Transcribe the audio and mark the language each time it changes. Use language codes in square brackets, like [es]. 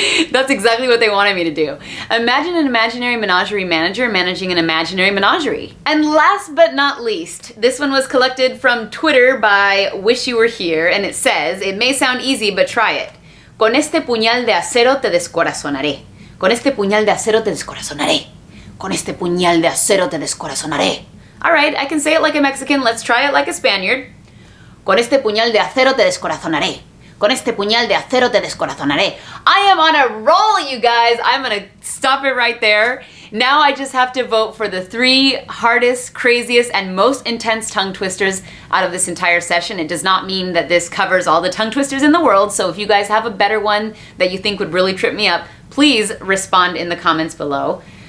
[en] That's exactly what they wanted me to do. Imagine an imaginary menagerie manager managing an imaginary menagerie. And last but not least, this one was collected from Twitter by Wish You Were Here, and it says, it may sound easy, but try it. [es] Con este puñal de acero te descorazonaré. Con este puñal de acero te descorazonaré. Con este puñal de acero te descorazonaré. [en] All right, I can say it like a Mexican. Let's try it like a Spaniard. [es] Con este puñal de acero te descorazonaré. Con este puñal de acero te descorazonaré. [en] I am on a roll, you guys. I'm gonna stop it right there. Now I just have to vote for the 3 hardest, craziest, and most intense tongue twisters out of this entire session. It does not mean that this covers all the tongue twisters in the world, so if you guys have a better one that you think would really trip me up, please respond in the comments below.